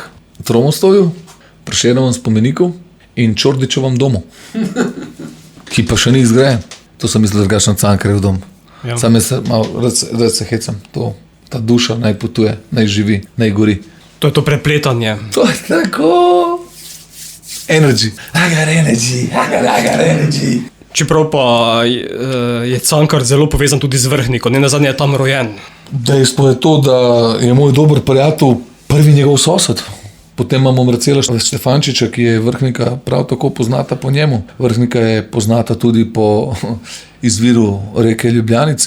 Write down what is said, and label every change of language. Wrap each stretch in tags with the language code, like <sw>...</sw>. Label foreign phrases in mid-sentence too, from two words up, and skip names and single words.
<sl>Tromostovju, Prešernovem spomeniku in Čordičevem domu, ki pa še ni izgrajen. To sem mislil, drugačno Cankarjev dom. Ja. Sam jaz malo rad se hecam. Ta duša naj potuje, naj živi, naj gori. To je to prepletanje. To je tako.</sl> <en>Energy. I got energy.</en> <sl>Čeprav pa je Cankar zelo povezan tudi z Vrhnikom, ne nazadnje je tam rojen. Dejstvo je to, da je moj dober prijatelj prvi njegov sosed. Potem imamo Marcela Štefančiča, ki je Vrhnika prav tako poznata po njemu. Vrhnika je poznata tudi po izviru reke Ljubljanice.</sl>